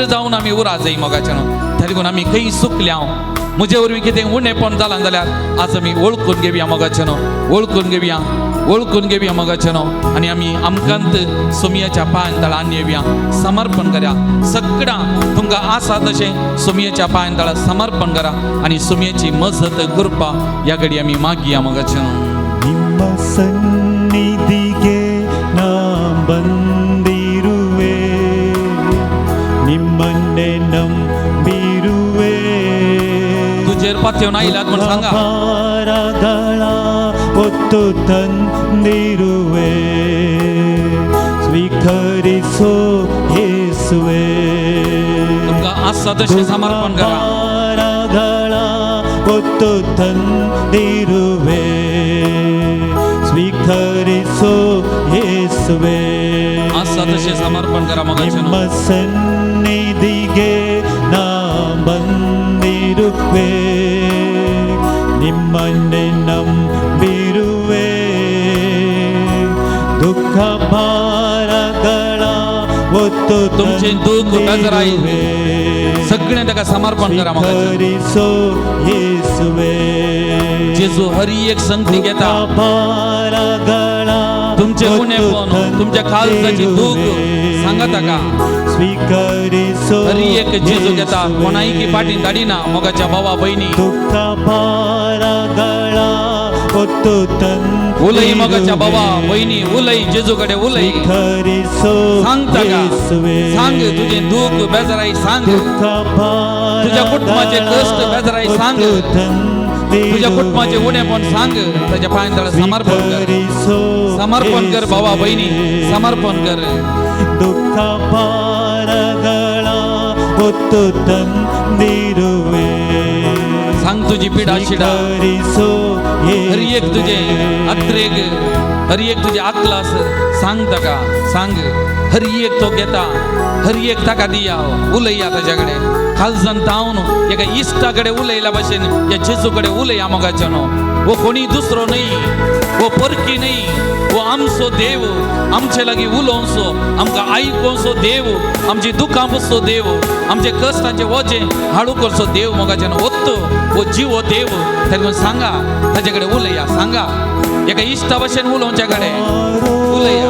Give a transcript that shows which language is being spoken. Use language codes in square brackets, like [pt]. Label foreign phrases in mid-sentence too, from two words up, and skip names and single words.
[kok] जावन आमी उरा जाय मोगाचें न्हू देखून आमी खंय सुकल्या म्हजे वरवीं कितें उणेंपण जालां जाल्यार आज आमी वळखून घेवया मोगाचें न्हू वळखून घेवया मोगाचें न्हू आनी आमी आमकांत सोमयाच्या पांयतळान येवया समर्पण करया सगळां तुमकां आसा तशें सोमयाच्या पांयतळा समर्पण करा आनी सोमयाची मजत कृपा ह्या घडी आमी मागया मोगाचें न्हू [kn] ನಿಮ್ಮ ಸನ್ನಿಧಿಗೆ ನಾ ಬಂದಿರುವೆ ನಿಮ್ಮನ್ನೇ ನಂಬಿರುವೆ [kok] तुजेर पातयेवन आयल्यात म्हण सांगा [kn] ಭಾರಗಳ ಹೊತ್ತು ತಂದಿರುವೆ ಸ್ವೀಕರಿಸೋ ಯೇಸುವೆ [kok] तुमकां आसा तशें समर्पण करा [kn] ಭಾರಗಳ ಹೊತ್ತು ತಂದಿರುವೆ ಸ್ವೀಕರಿಸೋ ಯೇಸುವೆ [kok] आसा तशें समर्पण करा मोगाचें [kn] ನಿಮ್ಮ [kok] न्हू [kn] ಸನ್ನಿಧಿಗೆ ನಾ ಬಂದಿರುವೆ ನಿಮ್ಮನ್ನೇ ನಂಬಿರುವೆ ದುಃಖ ಭಾರಗಳ ಹೊತ್ತು [kok] तुमचे दुःख बेजाराई सगळें ताका समर्पण करा मोगाचें [kn] ಸ್ವೀಕರಿಸೋ ಯೇಸುವೆ [kok] जेजू हर एक संगती घेता [kn] ಭಾರಗಳ [kok] तुमचे उणेपण तुमच्या काळजाची दूख सांगा ताका [kn] ಸ್ವೀಕರಿಸೋ [kok] हर एक जेजू घेता कोणाही की पाठीन धाडिना मोगाच्या भावा बहिणी [kn] ದುಃಖ ಭಾರಗಳ ಹೊತ್ತು [kok] उलई मोगाच्या भावा बहिणी उलई जेजूकडे उलई [kn] ಸ್ವೀಕರಿಸೋ [kok] सांग ताका [kn] ಯೇಸುವೆ [kok] सांग तुझे दुःख बेजाराई सांग [kn] ದುಃಖ [kok] तुझ्या कुटुंबाचे कष्ट बेजाराई सांग तुझ्या कुटुंबाचे उणेपण सांग त्याच्या पांयतळा समर्पण कर समर्पण कर भावा बहिणी समर्पण कर [kn] ದುಃಖ ಭಾರಗಳ ಹೊತ್ತು ತಂದಿರುವೆ [kok] सांग तुझी पिडा शिडा [kn] ಸ್ವೀಕರಿಸೋ [kok] हर एक तुझे अत्रेग हर एक तुझे आकलास सांग ताका सांग हर एक तो घेता हर एक ताका दिया उलया ताच्याकडे खालजन तावन एका इश्टाकडे उलयला भशेन या जेजूकडे उलया मोगाचें न्हू वो कोणी दुसरो न्ही वो परकी न्ही वो आमचो देव आमचे लागीं उलोवचो आमकां आयकोवचो देव आमची दुखां पुसचो देव आमचे कश्टांचे वजें हाडू करचो देव मोगाचें न्हू ओत्तो वो जिवो देव तेका सांगा ताचे कडेन उलया सांगा एका इश्टा भशेन उलोवच्या कडेन उलया